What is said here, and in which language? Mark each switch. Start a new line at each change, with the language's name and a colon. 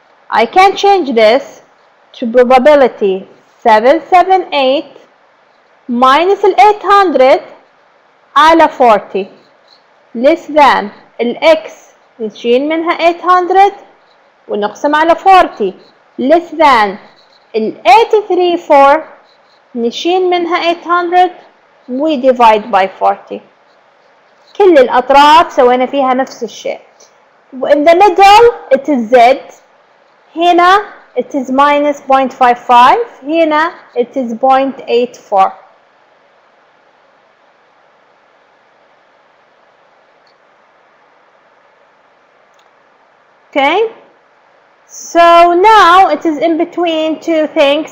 English: I can change this to probability 778 minus
Arabic: ال 800 على 40
English: less than
Arabic: ال x نشيل منها 800 ونقسم على 40
English: less than ال 834
Arabic: نشيل منها 800 و
English: divide by 40.
Arabic: كل الأطراف سوينا فيها نفس الشيء.
English: In the middle it is z.
Arabic: هنا
English: it is minus 0.55. هنا it is 0.84. Okay. So now it is in between two things.